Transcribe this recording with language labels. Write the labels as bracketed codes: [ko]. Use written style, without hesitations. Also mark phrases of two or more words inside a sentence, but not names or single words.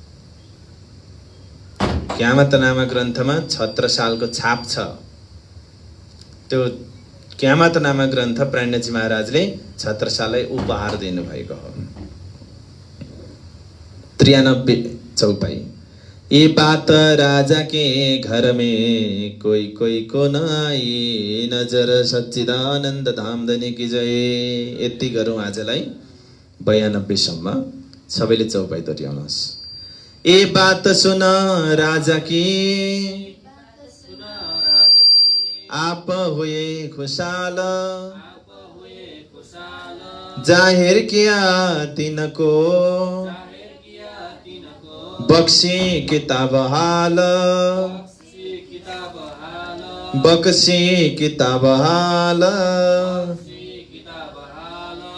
[ne] कियामतनामा ग्रन्थमा छत्रसालको छाप छ। त्यो कियामतनामा ग्रन्थ प्राणजी महाराजले छत्रसाललाई उपहार दिनुभएको हो। 93 चौपाई। [hi] ये बात राजा के घर में कोई कोई को न आई, नजर सच्चिदानन्द धाम धनी की जय। [ne] यति गरौँ आजलाई 92 सम्म। सबैले चौपाई दोहोऱ्याउनुहोस्। [hi] ए बात सुन राजा की आप हुए खुशाल, जाहिर किया तिनको बक्सी किताब हाल, बक्सी किताब हाल।